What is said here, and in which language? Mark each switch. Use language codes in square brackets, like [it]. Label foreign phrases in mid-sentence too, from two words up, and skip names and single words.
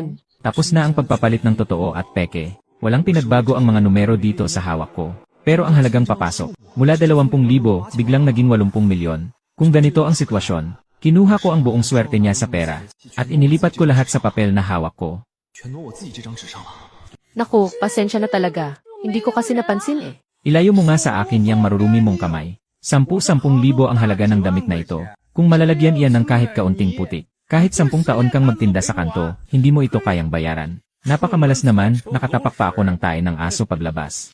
[tl] Tapos na ang pagpapalit ng totoo at peke. Walang pinagbago ang mga numero dito sa hawak ko. Pero ang halagang papasok, mula 20,000 biglang naging 80 milyon. Kung ganito ang sitwasyon, kinuha ko ang buong swerte niya sa pera. At inilipat ko lahat sa papel na hawak ko. [zh] 全挪我自己这张纸上了。 [tl] Naku, pasensya na talaga. Hindi ko kasi napansin eh. Ilayo mo nga sa akin yang marurumi mong kamay. 10,000 ang halaga ng damit na ito. Kung malalagyan iyan ng kahit kaunting putik, kahit 10 taon kang magtinda sa kanto, hindi mo ito kayang bayaran. Napakamalas naman, nakatapak pa ako ng tae ng aso paglabas.